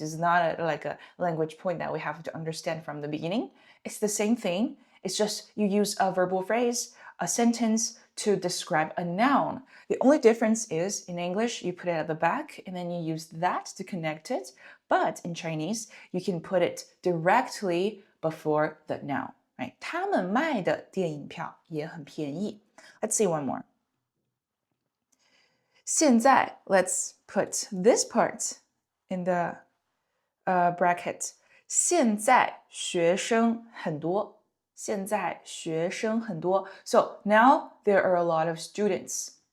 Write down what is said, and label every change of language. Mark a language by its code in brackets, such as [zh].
[en] It's not like a language point that we have to understand from the beginning. It's the same thing. It's just you use a verbal phrase, a sentence to describe a noun. The only difference is in English, you put it at the back and then you use that to connect it. But in Chinese, you can put it directly before the noun, right? [zh] 他们卖的电影票也很便宜. [en] Let's see one more. 现在 let's put this part in the bracket. [zh] 现在学生很多.现在学生很多. [en] So now there are a lot of students.